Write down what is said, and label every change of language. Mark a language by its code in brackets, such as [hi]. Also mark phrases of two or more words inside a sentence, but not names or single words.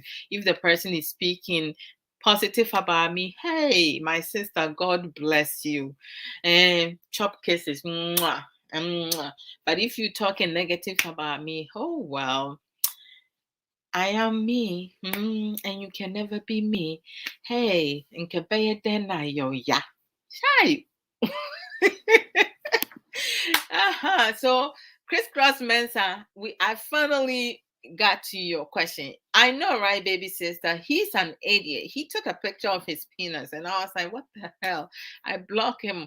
[en] If the person is speaking positive about me, hey, my sister, God bless you. And chop kisses. Mwah, mwah. But if you're talking negative about me, oh well, I am me, and you can never be me. [ak] Hey, nkebeye dena yo ya. [en] Shy. So crisscross Mensa, I finally got to your question. I know, right, baby sister? He's an idiot. He took a picture of his penis, and I was like, "What the hell?" I blocked him.